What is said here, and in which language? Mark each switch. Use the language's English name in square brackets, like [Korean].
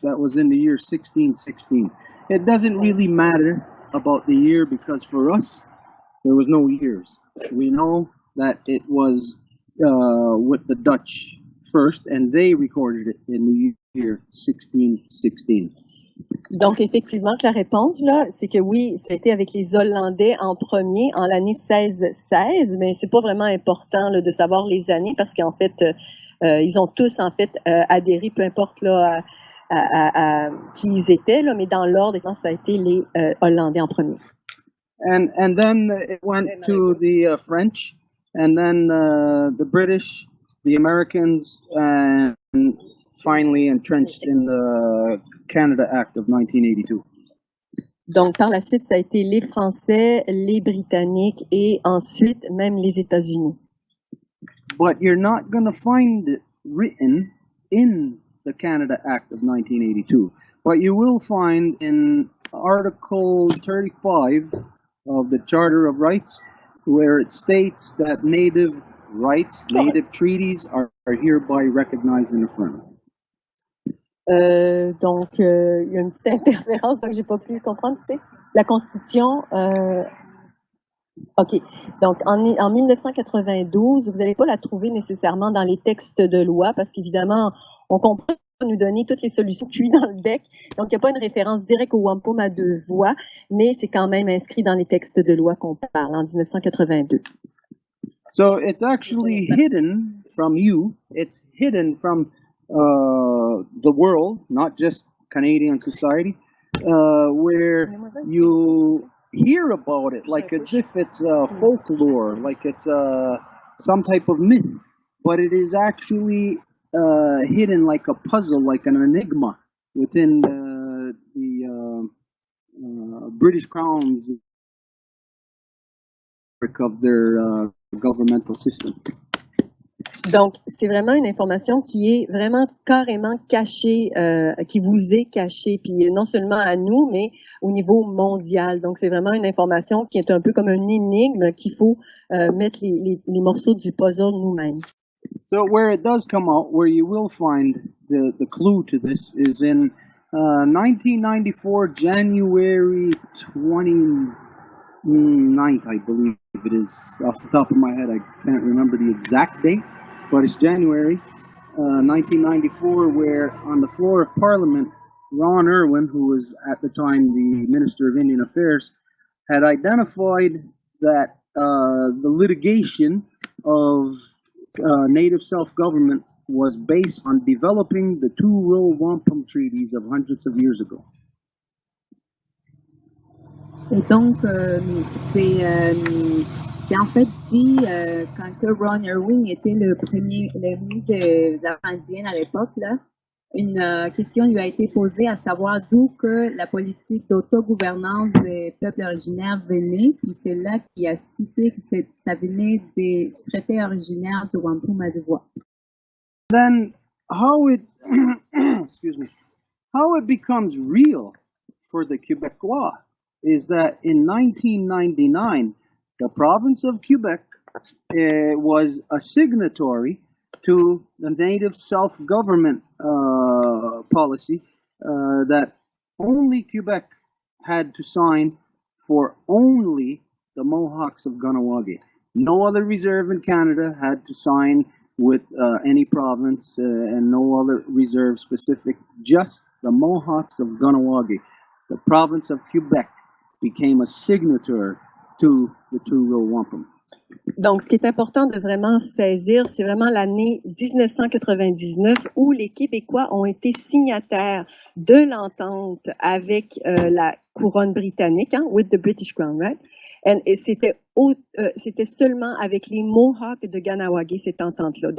[English] That was in the year 1616. It doesn't really matter about the year because for us there was no years. We know that it was with the Dutch first, and they recorded it in the year 1616. [French] Donc, effectivement, la réponse, là, c'est que oui, ça a été avec les Hollandais en premier, en l'année 1616, mais c'est pas vraiment important là, de savoir les années parce qu'en fait, ils ont tous, en fait, adhéré, peu importe là, à qui ils étaient, là, mais dans l'ordre, ça a été les Hollandais en premier. [English] And then it went to the French, and then the British, the Americans, and finally entrenched in the Canada Act of 1982. [French] Donc, par la suite, ça a été les Français, les Britanniques et ensuite même les États-Unis. [English] But you're not going to find it written in the Canada Act of 1982. But you will find in Article 35 of the Charter of Rights, where it states that Native rights, Native treaties are hereby recognized and affirmed. [French] Donc, il y a une petite interférence, donc j'ai pas pu comprendre, tu sais. La Constitution, OK. Donc, en 1992, vous n'allez pas la trouver nécessairement dans les textes de loi, parce qu'évidemment, on comprend nous donner toutes les solutions cuites dans le bec. Donc, il n'y a pas une référence directe au Wampum à deux voies, mais c'est quand même inscrit dans les textes de loi qu'on parle en 1982. [English] So it's actually hidden from you. It's hidden from the world, not just Canadian society, where you hear about it like as if it's folklore, like it's some type of myth, but it is actually hidden like a puzzle, like an enigma within the British Crown's of their governmental system. [French] Donc, c'est vraiment une information qui est vraiment carrément cachée, qui vous est cachée, puis non seulement à nous, mais au niveau mondial. Donc, c'est vraiment une information qui est un peu comme une énigme qu'il faut mettre les morceaux du puzzle nous-mêmes. [English] So where it does come out, where you will find the clue to this is in 1994, January 29th, I believe it is. Off the top of my head, I can't remember the exact date. But it's January 1994, where on the floor of Parliament, Ron Irwin, who was at the time the Minister of Indian Affairs, had identified that the litigation of native self-government was based on developing the two rural wampum treaties of hundreds of years ago. [French] Et donc, c'est en fait dit quand que Ron Irwin était le ministre des Affaires indiennes à l'époque, là, une question lui a été posée à savoir d'où que la politique d'autogouvernance des peuples originaires venait, puis c'est là qu'il a cité que ça venait du traité originaire du Wampum à deux voies. [English] Then how it excuse me, how it becomes real for the Quebecois is that in 1999 the province of Quebec was a signatory to the native self-government policy that only Quebec had to sign for only the Mohawks of Kanienkehaka. No other reserve in Canada had to sign with any province and no other reserve specific, just the Mohawks of Kanienkehaka. The province of Quebec became a signatory to the two rural wampum. [French] Donc, ce qui est important de vraiment saisir, c'est vraiment l'année 1999 où les Québécois ont été signataires de l'entente avec la couronne britannique, hein, [English] with the British Crown, right? [French] Et c'était seulement avec les Mohawks de Kanienkehaka, cette entente-là.